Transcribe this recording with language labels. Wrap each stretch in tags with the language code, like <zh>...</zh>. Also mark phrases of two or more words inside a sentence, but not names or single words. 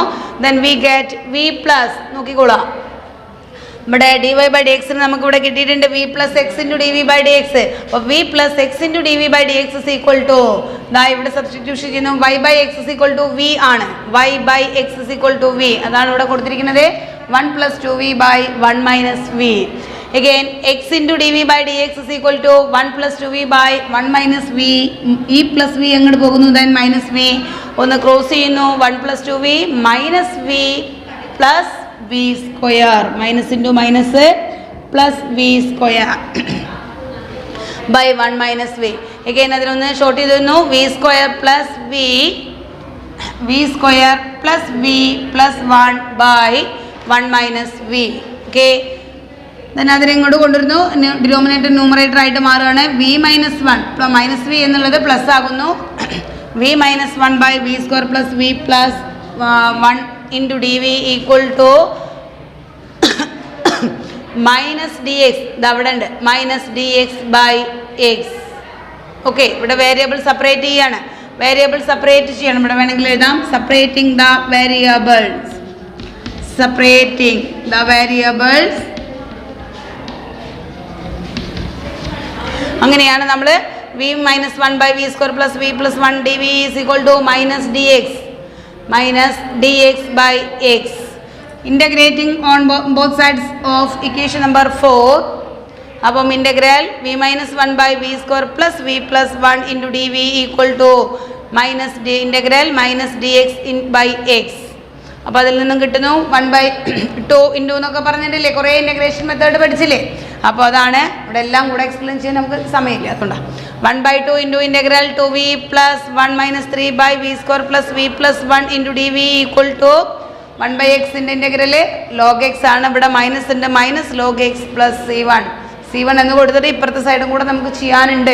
<en>then we get v plus,</en> <ml>നോക്കിക്കോളാം, ഇവിടെ</ml> <en>dy by dxന്</en> <ml>നമുക്ക് ഇവിടെ കിട്ടിയിട്ടുണ്ട്</ml> <en>v plus x into dv by dx. അപ്പോൾ v plus x into dv by dx is equal to,</en> <ml>ദാ ഇവിടെ സബ്സ്റ്റിറ്റ്യൂഷൻ ചെയ്യുന്നു,</ml> <en>y by x is equal to v ആണ്. y by x is equal to v,</en> <ml>അതാണ് ഇവിടെ കൊടുത്തിരിക്കുന്നത്.</ml> <en>1 plus 2v by 1 minus v. Again, x into dv by dx is equal to 1 plus 2v by 1 minus v. E plus v</en> <ml>അങ്ങോട്ട് പോകുന്നു,</ml> <en>then minus v.</en> <ml>ഒന്ന് ക്രോസ് ചെയ്യുന്നു,</ml> <en>1 plus 2v minus v plus v square. Minus into minus plus v square by 1 minus v. Again,</en> <ml>അതിനൊന്ന് ഷോർട്ട് ചെയ്തിരുന്നു,</ml> <en>v square plus v square plus v plus 1 by 1 minus v. Okay, then</en> <ml>അതിനെ ഇങ്ങോട്ട് കൊണ്ടുവരുന്നു,</ml> <en>denominator numerator</en> <ml>ആയിട്ട് മാറുകയാണ്.</ml> <en>v minus 1 minus v</en> <ml>എന്നുള്ളത് പ്ലസ് ആകുന്നു.</ml> <en>v minus 1 by v square plus v plus 1 into dv equal to minus dx,</en> <ml>ഇതവിടെ ഉണ്ട്,</ml> <en>minus dx by x.</en> <ml>ഓക്കെ, ഇവിടെ</ml> <en>variable separate</en> <ml>ചെയ്യാണ്,</ml> <en>variable separate</en> <ml>ചെയ്യണം. ഇവിടെ വേണമെങ്കിൽ എഴുതാം,</ml> <en>separating the variables, separating the variables.</en> <ml>അങ്ങനെയാണ് നമ്മൾ</ml> <en>v minus 1 by v square plus v plus 1 dv is equal to minus dx by x. Integrating on both sides of equation number 4. അപ്പം integral v minus 1 by v square plus v plus 1 into dv equal to minus integral minus dx by x.</en> <ml>അപ്പോൾ അതിൽ നിന്നും കിട്ടുന്നു 1/2 ഇൻറ്റു എന്നൊക്കെ പറഞ്ഞിട്ടില്ലേ, കുറേ</ml> <en>integration method</en> <ml>പഠിച്ചില്ലേ. അപ്പോൾ അതാണ് ഇവിടെ എല്ലാം കൂടെ എക്സ്പ്ലെയിൻ ചെയ്യാൻ നമുക്ക് സമയമില്ല, അതുകൊണ്ടാണ്</ml> <en>1/2 into integral 2v plus 1 minus 3 by v square plus v plus 1 into dv equal to 1/xൻ്റെ integral log x</en> <ml>ആണ്, ഇവിടെ മൈനസ് ഉണ്ട്,</ml> <en>minus log x plus c1</en> <ml>എന്ന് കൊടുത്തിട്ട് ഇപ്പുറത്തെ സൈഡും കൂടെ നമുക്ക് ചെയ്യാനുണ്ട്.</ml>